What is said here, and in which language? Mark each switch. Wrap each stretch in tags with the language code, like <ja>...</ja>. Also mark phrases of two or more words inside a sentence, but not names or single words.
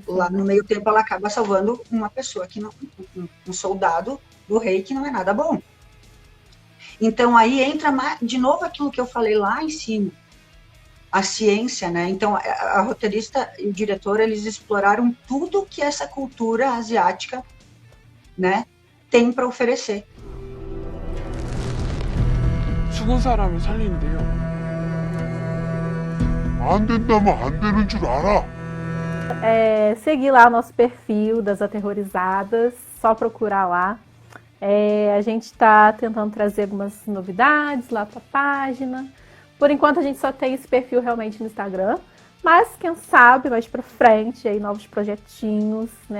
<pt>Lá no meio tempo ela acaba salvando uma pessoa que não, um soldado do rei que não é nada bom. Então aí entra de novo aquilo que eu falei lá em cima, a ciência, né? Então a roteirista e o diretor eles exploraram tudo que essa cultura asiática, né, tem para oferecer.</pt> <ko>죽은 사람을 살리는데요. 안 된다면 안 되는 줄 알아.</ko> <pt>Seguir lá o nosso perfil das Aterrorizadas, só procurar lá. A gente está tentando trazer algumas novidades lá para a página. Por enquanto a gente só tem esse perfil realmente no Instagram, mas quem sabe mais para frente aí novos projetinhos, né?</pt>